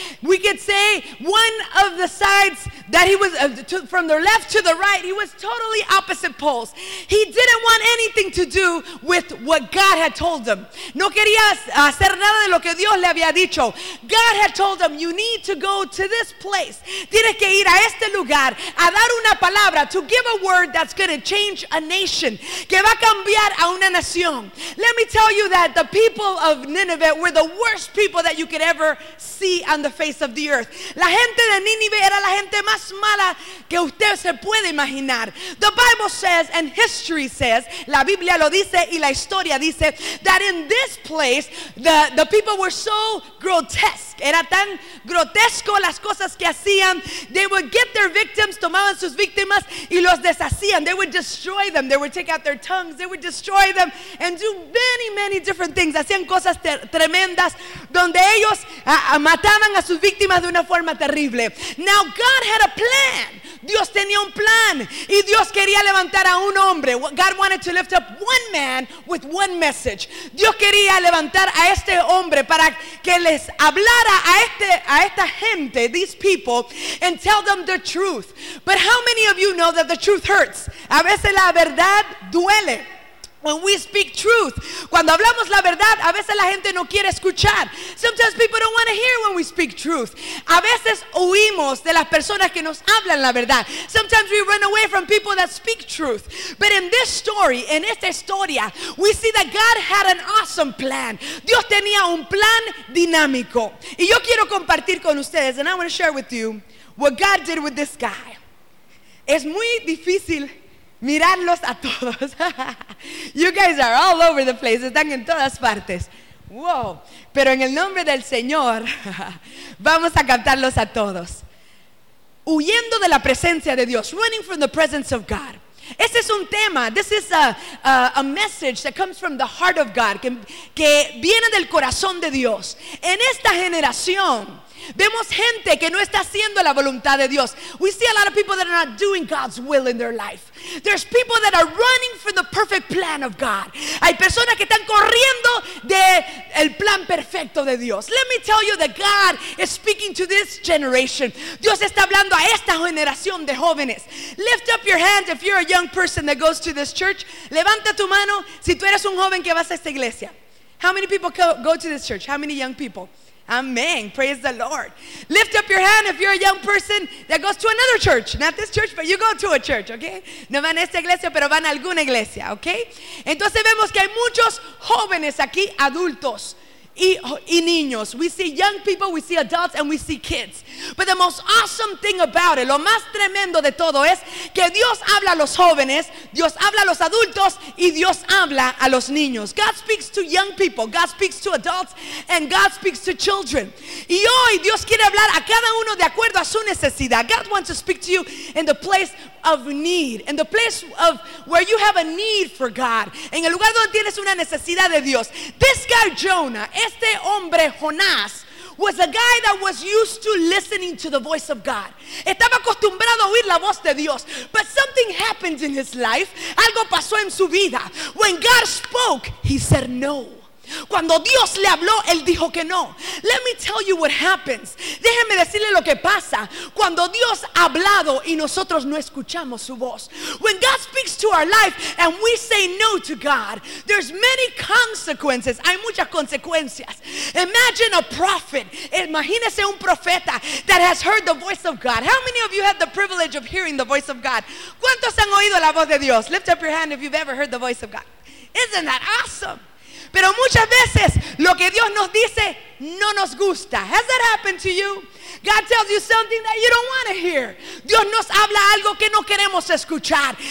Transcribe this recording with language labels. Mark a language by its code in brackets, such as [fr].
[en] We could say one of the sides that he was from the left to the right, he was totally opposite poles. He didn't want anything to do with what God had told him. [es] No quería hacer nada de lo que Dios le había dicho. [en] God had told him, you need to go to this place. [es] Tienes que ir a este lugar a dar una palabra, [en] to give a word that's going to change a nation, [es] que va a cambiar a una nación. [en] Let me tell you that the people of Nineveh were the worst people that you could ever see on the face of the earth. [es] La gente de Nínive era la gente más mala que usted se puede imaginar. [en] The Bible says and history says, [es] la Biblia lo dice y la historia dice, [en] that in this place the people were so grotesque. [es] Era tan grotesco las cosas que hacían. [en] They would get their victims, [es] tomaban sus víctimas y los deshacían. [en] They would destroy them. They would take out their tongues. They would destroy them and do many, many different things. [es] Hacían cosas tremendas donde ellos mataban a sus víctimas de una forma terrible. [en] Now God had a plan. [es] Dios tenía un plan y Dios quería levantar a un hombre. [en] God wanted to lift up one man with one message. [es] Dios quería levantar a este hombre para que les hablara a esta gente, [en] these people, and tell them the truth. But how many of you know that the truth hurts? [es] A veces la verdad duele. [en] When we speak truth, [es] cuando hablamos la verdad, a veces la gente no quiere escuchar. [en] Sometimes people don't want to hear when we speak truth. [es] A veces huimos de las personas que nos hablan la verdad. [en] Sometimes we run away from people that speak truth. But in this story, [es] en esta historia, [en] we see that God had an awesome plan. [es] Dios tenía un plan dinámico. Y yo quiero compartir con ustedes, [en] and I want to share with you what God did with this guy. [es] Es muy difícil mirarlos a todos. [en] You guys are all over the place. [es] Están en todas partes. [en] Wow. [es] Pero en el nombre del Señor, vamos a captarlos a todos. Huyendo de la presencia de Dios. [en] Running from the presence of God. [es] Este es un tema. [en] This is a message that comes from the heart of God. [es] Que viene del corazón de Dios. En esta generación vemos gente que no está haciendo la voluntad de Dios. [en] We see a lot of people that are not doing God's will in their life. There's people that are running from the perfect plan of God. [es] Hay personas que están corriendo del plan perfecto de Dios. [en] Let me tell you that God is speaking to this generation. [es] Dios está hablando a esta generación de jóvenes. [en] Lift up your hands if you're a young person that goes to this church. [es] Levanta tu mano si tú eres un joven que vas a esta iglesia. [en] How many people go to this church? How many young people? Amen. Praise the Lord. Lift up your hand if you're a young person that goes to another church. Not this church, but you go to a church, okay? [es] No van a esta iglesia, pero van a alguna iglesia, okay? Entonces vemos que hay muchos jóvenes aquí, adultos y niños. [en] We see young people, we see adults, and we see kids. But the most awesome thing about it, [es] lo más tremendo de todo es que Dios habla a los jóvenes, Dios habla a los adultos, y Dios habla a los niños. [en] God speaks to young people, God speaks to adults, and God speaks to children. [es] Y hoy Dios quiere hablar a cada uno de acuerdo a su necesidad. [en] God wants to speak to you in the place of need, in the place of where you have a need for God, [es] en el lugar donde tienes una necesidad de Dios. [en] This guy Jonah, [es] este hombre Jonás, [en] was a guy that was used to listening to the voice of God. [es] Estaba acostumbrado a oír la voz de Dios. [en] But something happened in his life. [es] Algo pasó en su vida. [en] When God spoke, he said no. [es] Cuando Dios le habló, él dijo que no. [en] Let me tell you what happens. [es] Déjeme decirle lo que pasa cuando Dios ha hablado y nosotros no escuchamos su voz. [en] When God speaks to our life and we say no to God, there's many consequences. [es] Hay muchas consecuencias. [en] Imagine a prophet. [es] Imagínese un profeta [en] that has heard the voice of God. How many of you have the privilege of hearing the voice of God? [es] ¿Cuántos han oído la voz de Dios? [en] Lift up your hand if you've ever heard the voice of God. Isn't that awesome? [es] Pero muchas veces lo que Dios nos dice no nos gusta. [en] Has that happened to you? God tells you something that you don't want to hear. [es] Dios nos habla algo que no queremos escuchar.